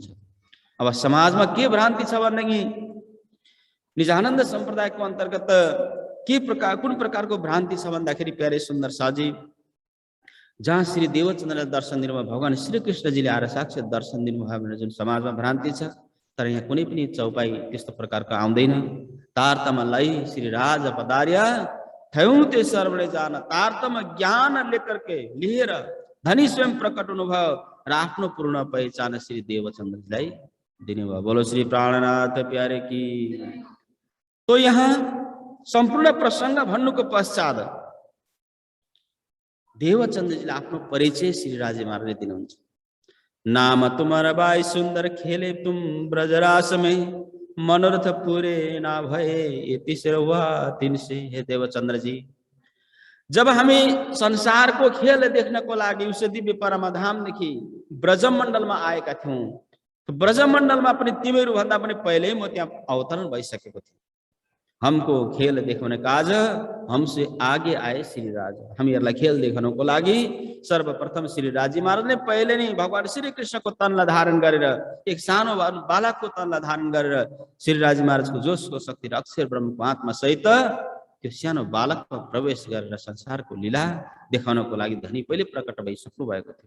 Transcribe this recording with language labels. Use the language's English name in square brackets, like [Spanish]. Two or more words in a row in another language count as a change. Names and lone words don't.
[Nepali] अब समाजमा के भ्रान्ति छ भनेदेखि निजानन्द सम्प्रदायको अन्तर्गत कुन प्रकारको भ्रान्ति छ भन्दाखेरि प्यारे सुन्दर साजी, जहाँ श्री देवचन्द्रलाई दर्शन दिनुभयो, भगवान श्री कृष्णजीले आएर साक्षात दर्शन दिनुभयो भनेर जुन समाजमा भ्रान्ति छ, तर यहाँ कुनै पनि चौपाई त्यस्तो प्रकारको आउँदैन। [Gujarati] તારતમ લઈ શ્રી રાજ પદાર્યા થયૌં તે સર્વલે જાન, [Hindi] तारतम ज्ञान लेकर के [Nepali] लिएर धनी स्वयं प्रकट हुनुभयो र आफ्नो पूर्ण पहिचान श्री देवचन्द्रजीलाई दिनुभयो। [Hindi] बोलो श्री प्राणनाथ प्यारे की। [Nepali] तो यहाँ सम्पूर्ण प्रसङ्ग भन्नुको पश्चात देवचन्द्रजीले आफ्नो परिचय श्री राजी महाराजले दिनुहुन्छ। [Hindi] नाम तुम्हारा बाई सुन्दर खेले तुम ब्रजरास में, मनोरथ पूरे ना भए यति हुआ तिनसे। [Nepali] हे देवचन्द्र जी, जब हामी संसारको खेल देख्नको लागि उस दिव्य परमधामदेखि ब्रजमण्डलमा आएका थियौँ, ब्रजमण्डलमा पनि तिमीहरू भन्दा पनि पहिल्यै म त्यहाँ अवतरण भइसकेको थिएँ। [Hindi] हमको खेल देखाउने काज हमसे आगे आए श्री राजा। [Nepali] हामीहरूलाई खेल देखाउनको लागि सर्वप्रथम श्री राजी महाराजले पहिले नै भगवान श्री कृष्णको तनलाई धारण गरेर, एक सानो बालकको तनलाई धारण गरेर श्री राजी महाराजको जोसको शक्ति र अक्षर ब्रह्मको आत्मा सहित त्यो सानो बालकमा प्रवेश गरेर संसारको लीला देखाउनको लागि धनी पहिले प्रकट भइसक्नु भएको थियो।